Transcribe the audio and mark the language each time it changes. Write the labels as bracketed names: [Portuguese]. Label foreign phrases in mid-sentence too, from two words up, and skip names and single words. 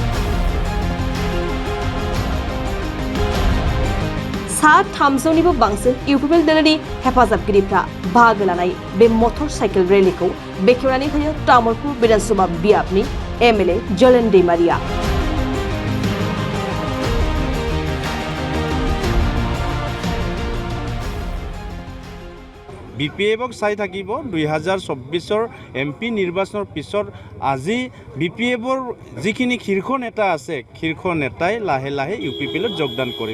[Bodo] सा 300निबो बांसिन इउपिपिएल दलनि हेफाजाबगिरिफ्रा बाहागो लानाय बे [English] motor cycle rallyखौ [Bodo] बेखेवनानै होयो तामुलपुर विधानसभा बियाबनि एमएलए जलेन दैमारिया। [Assamese] বিপিএফক চাই থাকিব 2024 এমপি নিৰ্বাচনৰ পিছত আজি বিপিএফৰ যিখিনি শীৰ্ষ নেতা আছে শীৰ্ষ নেতাই লাহে লাহে ইউপিপিএলত যোগদান কৰিব।